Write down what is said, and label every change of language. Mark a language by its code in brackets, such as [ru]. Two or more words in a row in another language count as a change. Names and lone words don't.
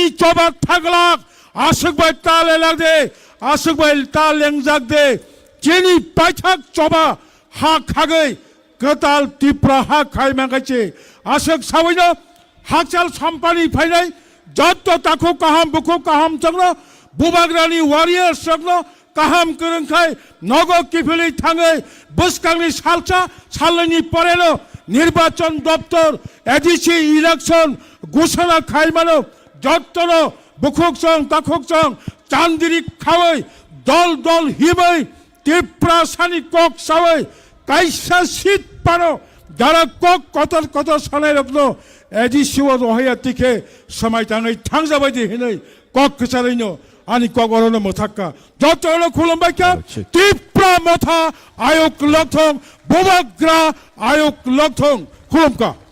[trp] चबा थागलाक आसुकबाय ताले लागदे आसुकबाय तालेंजाक दे चिनि पाइथाक चबा हा खागै कताल तिप्रा हा खायमांगाचे आसुक सावैनो हाकचाल सम्पानि फायनाय जत्त ताखु काहाम बुखु काहाम चंनो बुबाग्रानि वारियर सगनो काहाम करंखाय नगो किफिलै थाङै बुसकांनि सालचा सालनि परेनो निर्वाचन दप्तर एडिसि इलेक्शन घोषणा खायमानो जत्तनो बुखुकसं ताखुकसं चांदिरि खावै दल दल हिबै Tiprasani kok sawai kaisa sit pano dara kok kotor sanai rokno edi siwa rohaya tike samai tangai tangjabai di hinai kok kesalaino ani kok orono mothaka jotono khulombaika Tipra motha ayok lokthong bobagra ayok lokthong khulomka